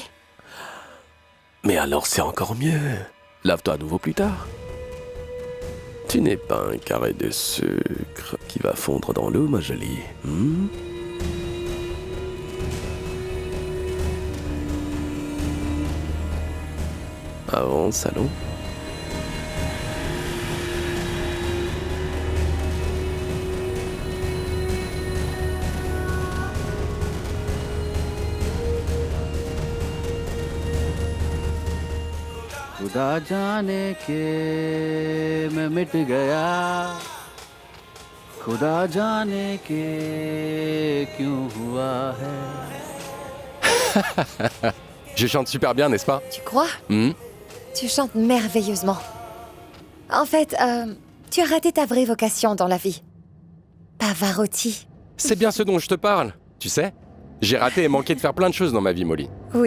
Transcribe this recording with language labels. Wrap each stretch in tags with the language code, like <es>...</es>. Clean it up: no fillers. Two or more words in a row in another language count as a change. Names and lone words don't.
<fr>Mais alors c'est encore mieux. Lave-toi à nouveau plus tard. Tu n'es pas un carré de sucre qui va fondre dans l'eau, ma jolie. Avance, allons.</fr> <hi>खुदा जाने के मैं मिट गया खुदा जाने के क्यों हुआ है.</hi> <fr>Je chante super bien, n'est-ce pas? Tu crois? Tu chantes merveilleusement. En fait, tu as raté ta vraie vocation dans la vie. Pavarotti. C'est bien ce dont je te parle. Tu sais, j'ai raté et manqué de faire plein de choses dans ma vie, Molly. Oui?</fr>